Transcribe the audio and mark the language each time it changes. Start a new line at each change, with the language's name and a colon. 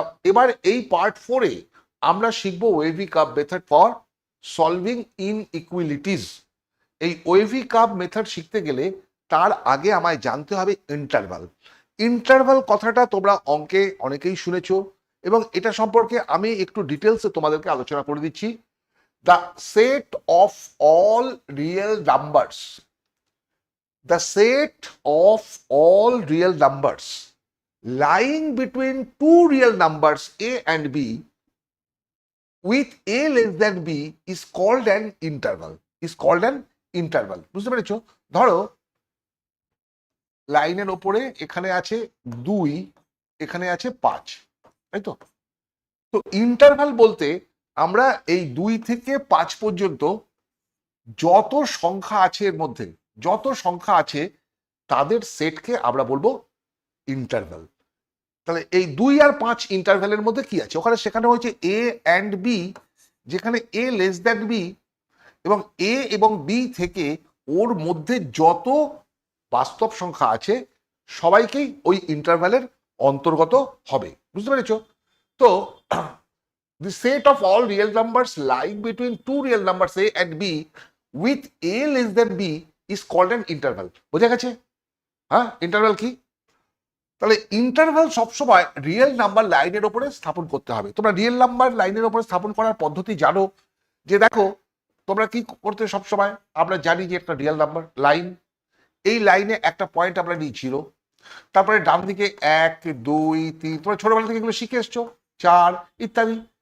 Bangla: এবার এই পার্ট 4-এ আমরা শিখব wavy curve method for solving inequalities. এই ওয়েভি কার্ভ মেথড শিখতে গেলে তার আগে আমায় জানতে হবে ইন্টারভাল। ইন্টারভাল কথাটা তোমরা অঙ্কে অনেকেই শুনেছো, এবং এটা সম্পর্কে আমি একটু ডিটেলসে তোমাদেরকে আলোচনা করে দিচ্ছি।
English: The set of all real numbers, the set of all real numbers lying between two real numbers a and b with a less than b is called an interval. Is called an interval.
Bangla: বুঝতে পেরেছো? ধরো লাইনের ওপরে এখানে আছে 2, এখানে আছে 5, তাই তো? তো ইন্টারভাল বলতে আমরা এই 2 থেকে 5 পর্যন্ত যত সংখ্যা আছে, এর মধ্যে যত সংখ্যা আছে তাদের সেটকে আমরা বলবো ইন্টারভাল। তাহলে এই 2 আর 5 ইন্টারভ্যালের মধ্যে কি আছে, ওখানে সেখানে হচ্ছে এ অ্যান্ড বি, যেখানে এ লেস দ্যান বি এবং এ এবং বি থেকে ওর মধ্যে যত বাস্তব সংখ্যা আছে সবাইকেই ওই ইন্টারভ্যালের অন্তর্গত হবে। বুঝতে পেরেছো?
English: তো the set of all real numbers lying between two real numbers a and b with a less than b is called an interval.
Bangla: বোঝা গেছে? হ্যাঁ, ইন্টারভাল কি? তাহলে ইন্টারভাল সবসময় রিয়েল নাম্বার লাইনের ওপরে স্থাপন করতে হবে। তোমরা রিয়েল নাম্বার লাইনের ওপরে স্থাপন করার পদ্ধতি জানো। যে দেখো, তোমরা কি করতে সবসময়, আমরা জানি যে একটা রিয়েল নাম্বার লাইন, এই লাইনে একটা পয়েন্ট আমরা নিই 0, তারপরে ডান দিকে 1, 2, 3, তোমরা ছোটবেলা থেকে এগুলো শিখে এসছো, 4 ইত্যাদি।